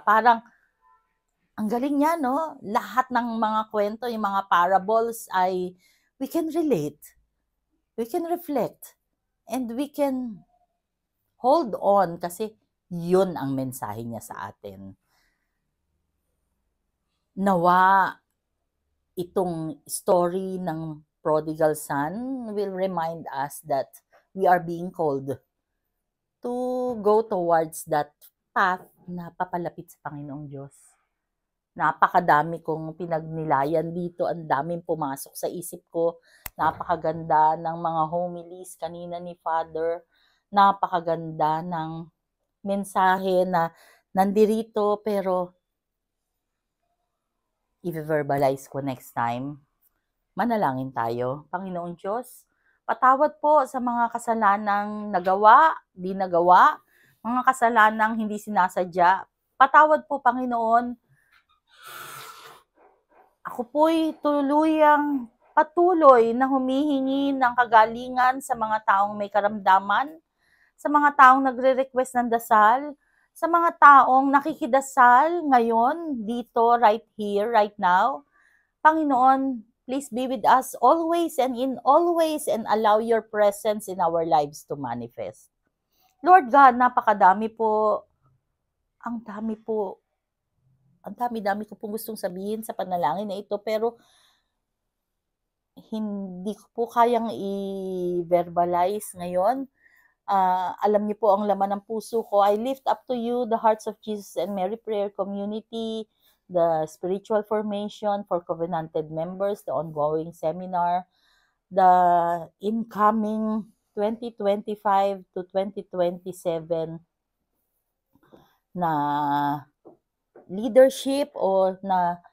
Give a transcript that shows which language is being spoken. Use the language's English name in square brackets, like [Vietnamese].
[Filipino] Parang ang galing niya, no? Lahat ng mga kwento, yung mga parables ay [English] we can relate. We can reflect. And we can hold on [Filipino] kasi yun ang mensahe niya sa atin. Nawa itong [English] story ng prodigal son will remind us that we are being called to go towards that path [Filipino] na papalapit sa Panginoong Diyos. Napakadami kong pinagnilayan dito, ang daming pumasok sa isip ko. Napakaganda ng mga homilies kanina ni Father. Napakaganda ng mensahe na nandirito pero i-verbalize ko [English] next time. [Filipino] Manalangin tayo. Panginoong Diyos, patawad po sa mga kasalanang nagawa, di nagawa, mga kasalanang hindi sinasadya. Patawad po, Panginoon. Ako po'y patuloy na humihingi ng kagalingan sa mga taong may karamdaman, sa mga taong nagre-request ng dasal, sa mga taong nakikidasal ngayon, dito, [English] right here, right now. Panginoon, please be with us always and in always and allow your presence in our lives to manifest. [Filipino] Lord God, napakadami po. Ang dami ko pong gustong sabihin sa panalangin na ito, pero hindi ko po kayang i-verbalize ngayon. Alam niyo po ang laman ng puso ko. [English] I lift up to you the Hearts of Jesus and Mary Prayer Community, the spiritual formation for covenanted members, the ongoing seminar, the incoming 2025 to 2027 na leadership o na